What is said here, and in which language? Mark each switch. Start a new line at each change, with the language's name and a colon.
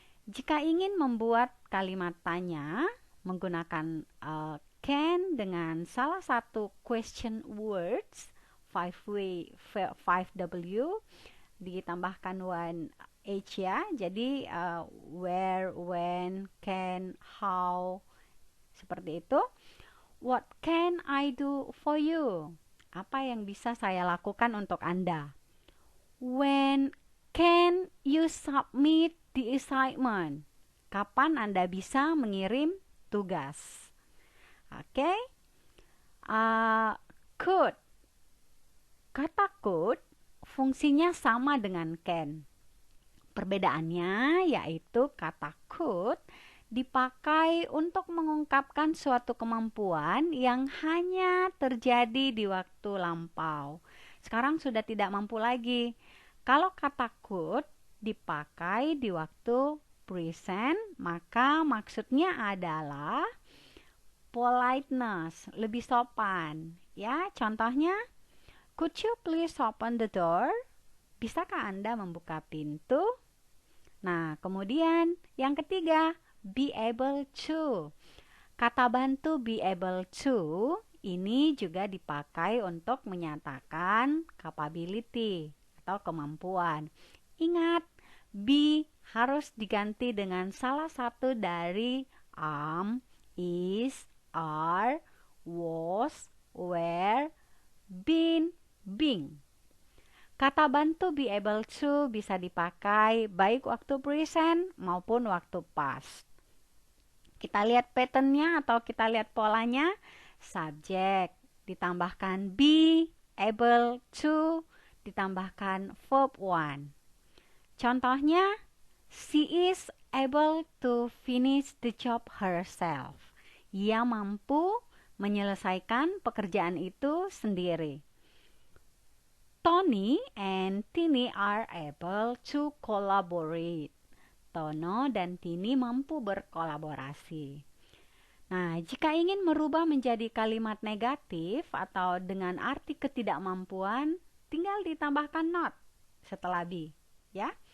Indonesian: Jika ingin membuat kalimat tanya menggunakan can dengan salah satu question words 5W ditambahkan 1H ya. Jadi where, when, can, how, seperti itu.
English: What can I do for you?
Indonesian: Apa yang bisa saya lakukan untuk Anda?
English: When can you submit the assignment?
Indonesian: Kapan Anda bisa mengirim tugas? Oke. Uh, could. Kata could fungsinya sama dengan can. Perbedaannya yaitu kata could dipakai untuk mengungkapkan suatu kemampuan yang hanya terjadi di waktu lampau. Sekarang sudah tidak mampu lagi. Kalau kata could dipakai di waktu present, maka maksudnya adalah politeness, lebih sopan. Ya, contohnya,
English: could you please open the door?
Indonesian: Bisakah Anda membuka pintu? Nah, kemudian yang ketiga, be able to. Kata bantu be able to ini juga dipakai untuk menyatakan capability atau kemampuan. Ingat, be harus diganti dengan salah satu dari am, is, are, was, were, been, being. Kata bantu be able to bisa dipakai baik waktu present maupun waktu past. Kita lihat patternnya atau kita lihat polanya. Subjek ditambahkan be able to ditambahkan verb one.
English: Contohnya, she is able to finish the job herself.
Indonesian: Ia mampu menyelesaikan pekerjaan itu sendiri.
English: Tony and Tini are able to collaborate.
Indonesian: Tono dan Tini mampu berkolaborasi. Nah, jika ingin merubah menjadi kalimat negatif atau dengan arti ketidakmampuan, tinggal ditambahkan not setelah be, ya.